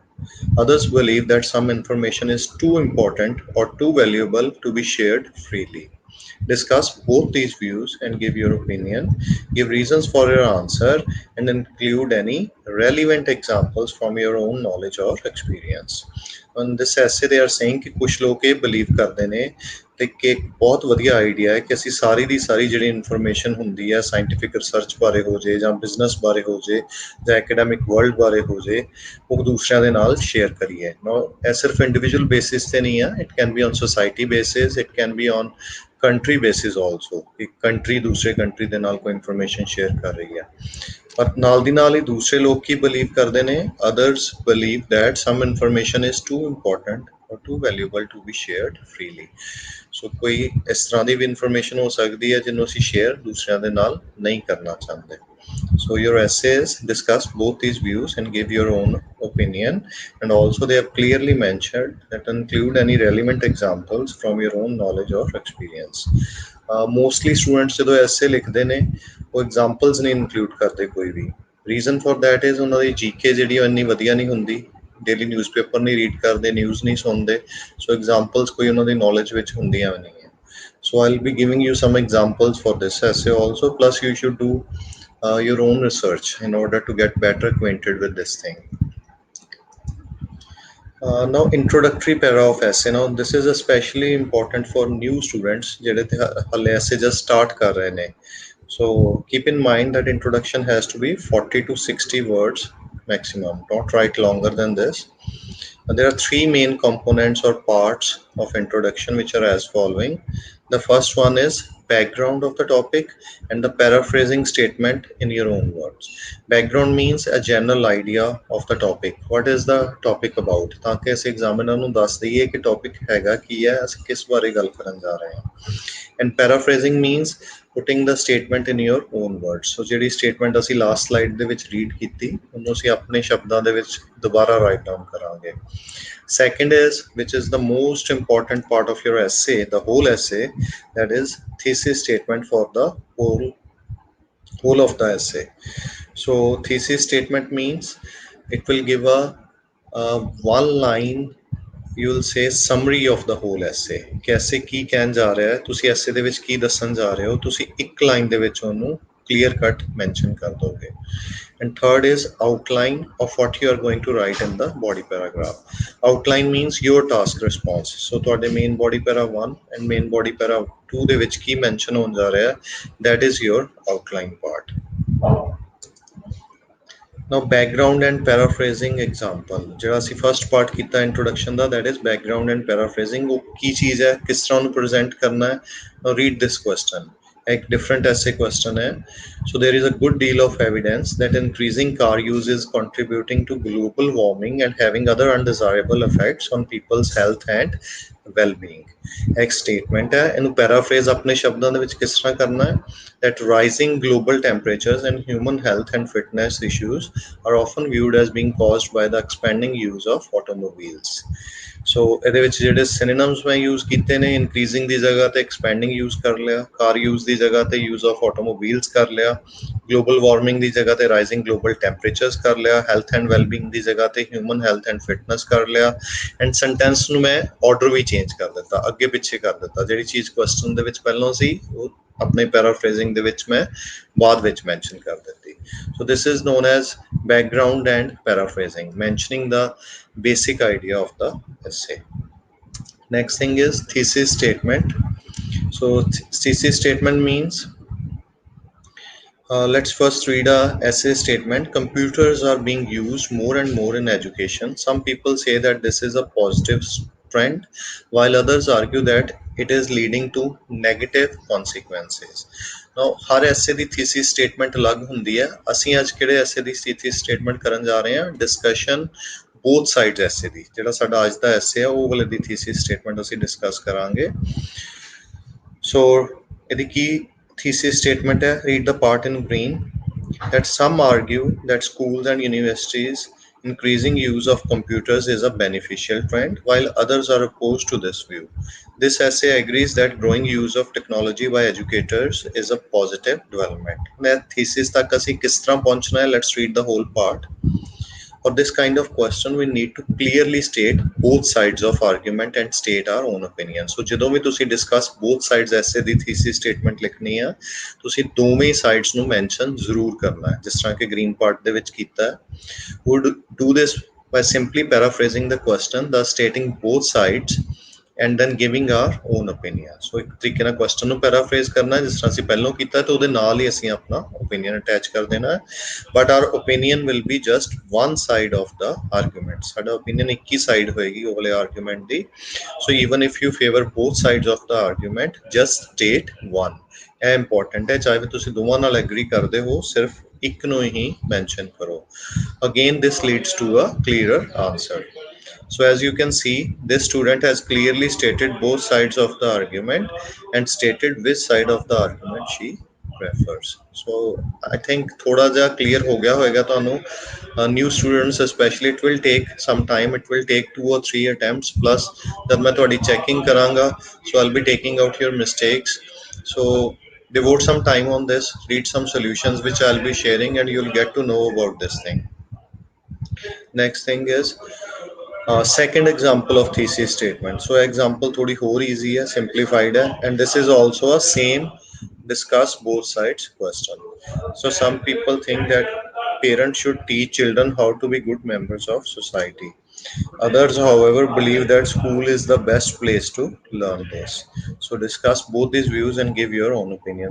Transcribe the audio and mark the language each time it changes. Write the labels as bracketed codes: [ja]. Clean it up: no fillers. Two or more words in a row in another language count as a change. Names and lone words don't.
[en] Others believe that some information is too important or too valuable to be shared freely. Discuss both these views and give your opinion. Give reasons for your answer and include any relevant examples from your own knowledge or experience. On this essay, they are saying [pa] ਕਿ ਕੁਝ ਲੋਕ ਇਹ ਬਲੀਵ ਕਰਦੇ ਨੇ ਕਿ ਇੱਕ ਬਹੁਤ ਵਧੀਆ ਆਈਡੀਆ ਹੈ ਕਿ ਅਸੀਂ ਸਾਰੀ ਦੀ ਸਾਰੀ ਜਿਹੜੀ ਇਨਫੋਰਮੇਸ਼ਨ ਹੁੰਦੀ ਹੈ [en] scientific research [pa] ਬਾਰੇ ਹੋ ਜੇ ਜਾਂ ਬਿਜ਼ਨਸ ਬਾਰੇ ਹੋ ਜੇ ਜਾਂ [en] academic world [pa] ਬਾਰੇ ਹੋ ਜੇ ਉਹ ਦੂਸਰਿਆਂ ਦੇ ਨਾਲ ਸ਼ੇਅਰ ਕਰੀਏ। [en] ਨੋ [pa] ਇਹ ਸਿਰਫ ਇੰਡੀਵਿਜੂਅਲ ਬੇਸਿਸ ਤੇ ਨਹੀਂ ਹੈ, [en] it can be on society basis, it can be on country basis also. [pa] ਇੱਕ ਕੰਟਰੀ ਦੂਸਰੇ ਕੰਟਰੀ ਦੇ ਨਾਲ ਕੋਈ [en] information share [pa] ਕਰ ਰਹੀ ਹੈ। ਪਰ ਨਾਲ ਦੀ ਨਾਲ ਹੀ ਦੂਸਰੇ ਲੋਕ ਕੀ ਬਲੀਵ ਕਰਦੇ ਨੇ, [en] others believe that some information is too important or too valuable to be shared freely. [pa] So ਕੋਈ ਇਸ ਤਰ੍ਹਾਂ ਦੀ ਵੀ ਇਨਫੋਰਮੇਸ਼ਨ ਹੋ ਸਕਦੀ ਹੈ ਜਿਹਨੂੰ ਅਸੀਂ ਸ਼ੇਅਰ ਦੂਸਰਿਆਂ ਦੇ ਨਾਲ ਨਹੀਂ ਕਰਨਾ ਚਾਹੁੰਦੇ। [en] So your essays discuss both these views and give your own opinion, and also they have clearly mentioned that include any relevant examples from your own knowledge or experience. Mostly students [pa] ਜਦੋਂ essay ਲਿਖਦੇ ਨੇ ਉਹ examples ਨਹੀਂ include ਕਰਦੇ ਕੋਈ ਵੀ। [en] Reason for that is [pa] ਉਹਨਾਂ ਦੀ GK ਜਿਹੜੀ ਉਹ ਇੰਨੀ ਵਧੀਆ ਨਹੀਂ ਹੁੰਦੀ, [en] daily newspaper [pa] ਨਹੀਂ ਰੀਡ ਕਰਦੇ, ਨਿਊਜ਼ ਨਹੀਂ ਸੁਣਦੇ, [en] so examples [pa] ਕੋਈ ਉਹਨਾਂ ਦੀ ਨੌਲੇਜ ਵਿੱਚ ਹੁੰਦੀਆਂ ਵੀ ਨਹੀਂ ਹੈ। [en] So I'll be giving you some examples for this essay also, plus you should do your own research in order to get better acquainted with this thing. Now introductory para of essay. Now this is especially important for new students [pa] ਜਿਹੜੇ ਤੇ ਹਾਲੇ [en] essay just start [pa] ਕਰ ਰਹੇ ਨੇ. [en] So keep in mind that introduction has to be 40 to 60 words maximum. Don't write longer than this. There are three main components or parts of introduction which are as following. The first one is background of the topic and the paraphrasing statement in your own words. Background means a general idea of the topic. What is the topic about? [pa] ਤਾਂ ਕਿ ਅਸੀਂ ਐਗਜ਼ਾਮੀਨਰ ਨੂੰ ਦੱਸ ਦਈਏ ਕਿ ਟੌਪਿਕ ਹੈਗਾ ਕੀ ਹੈ, ਅਸੀਂ ਕਿਸ ਬਾਰੇ ਗੱਲ ਕਰਨ ਜਾ ਰਹੇ ਹਾਂ। [en] And paraphrasing means putting the statement in your own words. [pa] So ਜਿਹੜੀ statement ਅਸੀਂ [en] last slide [pa] ਦੇ ਵਿੱਚ read ਕੀਤੀ ਉਹਨੂੰ ਅਸੀਂ ਆਪਣੇ ਸ਼ਬਦਾਂ ਦੇ ਵਿੱਚ ਦੁਬਾਰਾ [en] write down [pa] ਕਰਾਂਗੇ। [en] Second is, which is the most important part of your essay, the whole essay, that is thesis statement for the whole of the essay. So thesis statement means it will give a one line, you will say summary of the whole essay [pa] ਕਿ essay ਕੀ ਕਹਿਣ ਜਾ ਰਿਹਾ ਹੈ, ਤੁਸੀਂ essay ਦੇ ਵਿੱਚ ਕੀ ਦੱਸਣ ਜਾ ਰਹੇ ਹੋ, ਤੁਸੀਂ ਇੱਕ ਲਾਈਨ ਦੇ ਵਿੱਚ ਉਹਨੂੰ [en] clear cut mention [pa] ਕਰ ਦੋਗੇ। [en] And third is outline of what you are going to write in the body paragraph. Outline means your task response. [pa] So ਤੁਹਾਡੇ [en] main body para 1 and main body para 2 [pa] ਦੇ ਵਿੱਚ ਕੀ mention ਹੋਣ ਜਾ ਰਿਹਾ ਹੈ, [en] that is your outline part. Now background and paraphrasing example [pa] ਜਿਹੜਾ ਅਸੀਂ [en] first part [pa] ਕੀਤਾ ਇੰਟਰੋਡਕਸ਼ਨ ਦਾ [en] that is background and paraphrasing [pa] ਉਹ ਕੀ ਚੀਜ਼ ਹੈ ਕਿਸ ਤਰ੍ਹਾਂ ਉਹਨੂੰ ਪ੍ਰੈਜ਼ੈਂਟ ਕਰਨਾ ਹੈ [en] now read this question एक different essay question है so there is a good deal of evidence that increasing car use is contributing to global warming and having other undesirable effects on people's health and well-being [hi] एक स्टेटमेंट है [pa] ਇਹਨੂੰ ਪੈਰਾਫ੍ਰੇਜ਼ ਆਪਣੇ ਸ਼ਬਦਾਂ ਦੇ ਵਿੱਚ ਕਿਸ ਤਰ੍ਹਾਂ ਕਰਨਾ ਹੈ [en] that rising global temperatures and human health and fitness issues are often viewed as being caused by the expanding use of automobiles [pa] ਸੋ ਇਹਦੇ ਵਿੱਚ ਜਿਹੜੇ ਸਿਨੋਨਿਮਸ ਮੈਂ ਯੂਜ਼ ਕੀਤੇ ਨੇ ਇਨਕਰੀਜ਼ਿੰਗ ਦੀ ਜਗ੍ਹਾ ਤੇ [en] expanding use [pa] ਕਰ ਲਿਆ [en] car use [pa] ਦੀ ਜਗ੍ਹਾ ਤੇ [en] use of automobiles [pa] ਕਰ ਲਿਆ [en] global warming [pa] ਦੀ ਜਗ੍ਹਾ ਤੇ [en] rising global temperatures [pa] ਕਰ ਲਿਆ [en] health and wellbeing [pa] ਦੀ ਜਗ੍ਹਾ ਤੇ [en] human health and fitness [pa] ਕਰ ਲਿਆ [en] and sentence [pa] ਨੂੰ ਮੈਂ ਆਰਡਰ ਵੀ ਚੇਂਜ ਕਰ ਦਿੱਤਾ ਅੱਗੇ ਪਿੱਛੇ ਕਰ ਦਿੱਤਾ ਜਿਹੜੀ ਚੀਜ਼ ਕੁਐਸਚਨ ਦੇ ਵਿੱਚ ਪਹਿਲਾਂ ਸੀ ਉਹ ਆਪਣੇ ਪੈਰਾਫ੍ਰੇਜ਼ਿੰਗ ਦੇ ਵਿੱਚ ਮੈਂ ਬਾਅਦ ਵਿੱਚ ਮੈਂਸ਼ਨ ਕਰ ਦਿੱਤੀ [en] so this is known as background and paraphrasing mentioning the basic idea of the essay. Next thing is thesis statement. So thesis statement means let's first read a essay statement. Computers are being used more and more in education. Some people say that this is a positive trend, while others argue that it is leading to negative consequences. [pa] Now, हर essay ਦੀ [en] thesis statement [pa] ਅਲੱਗ ਹੁੰਦੀ ਹੈ ਅਸੀਂ ਅੱਜ ਕਿਹੜੇ essay ਦੀ [en] thesis statement [pa] ਕਰਨ ਜਾ ਰਹੇ ਹਾਂ [en] discussion both sides essay [pa] ਦੀ ਜਿਹੜਾ ਸਾਡਾ ਅੱਜ ਦਾ essay ਹੈ ਉਹ ਵਾਲੇ ਦੀ [en] thesis statement [pa] ਅਸੀਂ discuss ਕਰਾਂਗੇ so ਇਹਦੀ ਕੀ [en] thesis statement [pa] ਹੈ [en] read the part in green that some argue that schools and universities increasing use of computers is a beneficial trend while others are opposed to this view. This essay agrees that growing use of technology by educators is a positive development. [hi] मैं thesis तक ਅਸੀਂ किस तरह पहुंचना है [en] let's read the whole part. For this kind of question, we need to clearly state both sides of argument and state our own opinion. [pa] So ਜਦੋਂ ਵੀ ਤੁਸੀਂ [en] discuss both sides essay [pa] ਦੀ [en] thesis statement [pa] ਲਿਖਣੀ ਆ ਤੁਸੀਂ ਦੋਵੇਂ sides ਨੂੰ mention ਜ਼ਰੂਰ ਕਰਨਾ ਹੈ ਜਿਸ ਤਰ੍ਹਾਂ ਕਿ [en] green part [pa] ਦੇ ਵਿੱਚ ਕੀਤਾ ਹੈ [en] would do this by simply paraphrasing the question thus stating both sides and then giving our own opinion. [pa] So ਇੱਕ ਤਰੀਕੇ ਨਾਲ question ਨੂੰ paraphrase ਕਰਨਾ ਜਿਸ ਤਰ੍ਹਾਂ ਅਸੀਂ ਪਹਿਲਾਂ ਕੀਤਾ ਤੇ ਉਹਦੇ ਨਾਲ ਹੀ ਅਸੀਂ ਆਪਣਾ [en] opinion attach [pa] ਕਰ ਦੇਣਾ ਹੈ [en] but our opinion will be just one side of the argument [pa] ਸਾਡਾ opinion ਇੱਕ ਹੀ side ਹੋਏਗੀ ਉਹ ਵਾਲੇ argument ਦੀ [en] so even if you favor both sides of the argument just state one [pa] ਇਹ important ਹੈ ਚਾਹੇ ਤੁਸੀਂ ਦੋਵਾਂ ਨਾਲ agree ਕਰਦੇ ਹੋ ਸਿਰਫ ਇੱਕ ਨੂੰ ਹੀ mention ਕਰੋ [en] again this leads to a clearer answer. So as you can see, this student has clearly stated both sides of the argument and stated which side of the argument she prefers. So I think [pa] ਥੋੜ੍ਹਾ ਜਿਹਾ clear ਹੋ ਗਿਆ ਹੋਏਗਾ ਤੁਹਾਨੂੰ [en] new students especially it will take some time it will take 2 or 3 attempts plus [pa] ਜਬ ਮੈਂ ਥੋੜ੍ਹੀ checking ਕਰਾਂਗਾ [en] so I'll be taking out your mistakes so devote some time on this read some solutions which I'll be sharing and you'll get to know about this thing. Next thing is second example of thesis statement. [hi] So example थोड़ी और easy है, simplified है, [en] and this is also a same discuss both sides question. So some people think that parents should teach children how to be good members of society. Others, however, believe that school is the best place to learn this. So discuss both these views and give your own opinion.